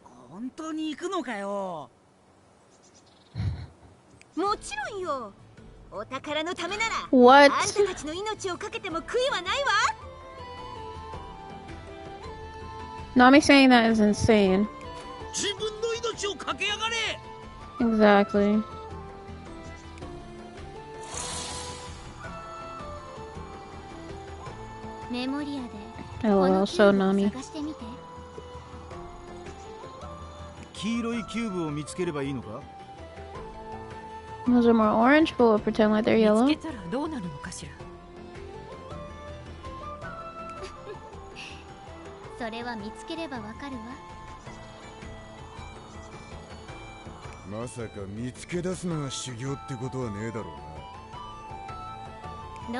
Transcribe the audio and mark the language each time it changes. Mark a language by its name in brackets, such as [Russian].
[Japanese] 本当に行くのかよ。もちろんよ。お宝のためなら [English] What? [Japanese] あんたたちの命をかけても悔いはないわ。 [English] Nami saying that is insane. [Japanese] 自分の命をかけやがれ。 [English] Exactly. [Japanese] メモリアで [English] LOL, so Nami. [Japanese] 探してみて。黄色いキューブを見つければいいのか？ [English] Those are more orange, but we'll pretend like they're yellow. [Japanese] 見つけたらどうなるのかしら。それは見つければわかるわ。まさか見つけ出すのが修行ってことはねえだろうな。